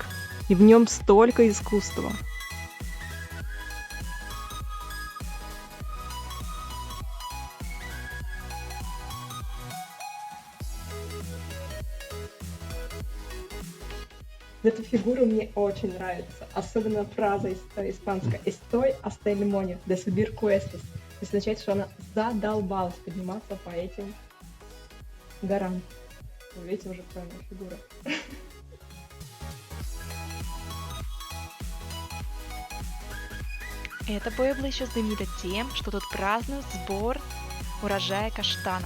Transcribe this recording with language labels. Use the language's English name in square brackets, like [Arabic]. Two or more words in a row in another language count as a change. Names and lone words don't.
[Russian] И в нем столько искусства. Эта фигура мне очень нравится. Особенно фраза испанская [Spanish] «Estoy hasta el moño de subir cuestas». [Russian] Это означает, что она задолбалась подниматься по этим горам. Вы видите, уже правильная фигура. Это Пуэбло еще знаменито тем, что тут празднуют сбор урожая каштанов.